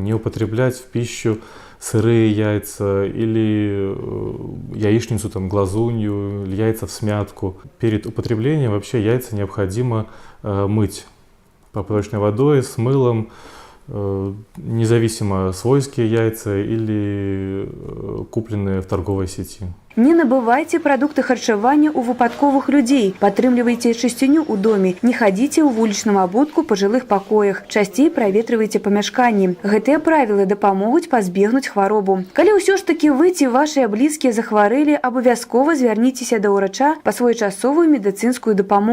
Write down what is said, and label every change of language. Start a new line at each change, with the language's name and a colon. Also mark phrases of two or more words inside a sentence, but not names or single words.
Russian: Не употреблять в пищу сырые яйца или яичницу, глазунью, яйца в смятку. Перед употреблением вообще яйца необходимо мыть поплавочной водой с мылом, независимо свойские яйца или купленные в торговой сети.
Belarusian: Не набывайте продукты харчавання у выпадковых людей, падтрымлівайце чысціню ў доме, не хадзіце ў вулічным абутку па жылых пакоях, часцей праветрывайце памяшканні. Гэтыя правілы дапамогуць пазбегнуць хваробу. Калі ўсё ж такі вы ці вашыя блізкія захварэлі, абавязкова звярніцеся да ўрача па своечасовую медыцынскую дапамогу.